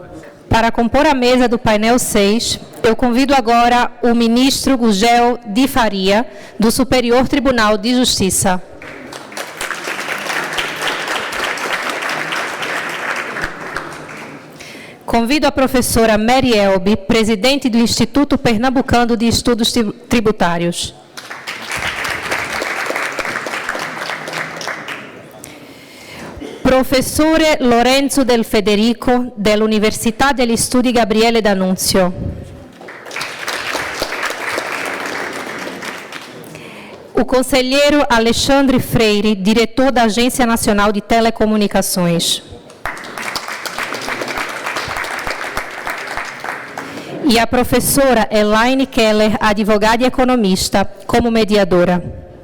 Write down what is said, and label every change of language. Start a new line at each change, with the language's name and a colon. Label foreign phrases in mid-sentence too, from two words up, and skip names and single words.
Portuguese: Para compor a mesa do painel 6, eu convido agora o ministro Gugel de Faria, do Superior Tribunal de Justiça. Convido a professora Mary Elbe, presidente do Instituto Pernambucano de Estudos Tributários.
Italian: Professore Lorenzo Del Federico, dell'Università degli Studi Gabriele D'Annunzio.
Portuguese: O conselheiro Alexandre Freire, diretor da Agência Nacional de Telecomunicações. E a professora Elaine Keller, advogada e economista, como mediadora.